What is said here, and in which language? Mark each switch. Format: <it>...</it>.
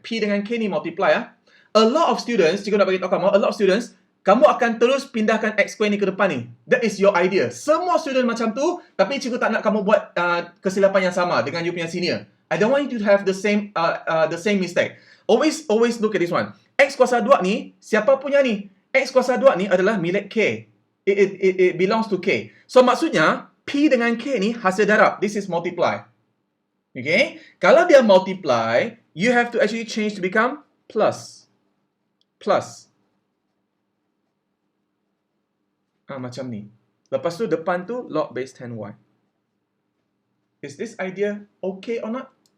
<ms>P dengan K ni multiply A lot of students, cikgu nak bagi tahu kamu,</ms> <en>a lot of students,</en> <ms>kamu akan terus pindahkan X square ni ke depan ni.</ms> <en>That is your idea.</en> <ms>Semua student macam tu, tapi cikgu tak nak kamu buat kesilapan yang sama dengan you punya senior.</ms> <en>I don't want you to have the same mistake.</en> <ms>Always look at this one. X kuasa 2 ni, siapa punya ni? X kuasa 2 ni adalah milik K.</ms> <en>It belongs to K.</en> <ms>So maksudnya, P dengan K ni hasil darab.</ms> <en>This is multiply. Okay?</en> <ms>Kalau dia</ms> <en>multiply, you have to actually change to become plus. Plus.</en> <ms>Macam ni. Lepas tu depan tu log base 10Y.</ms> <en>Is this idea okay or not?</en>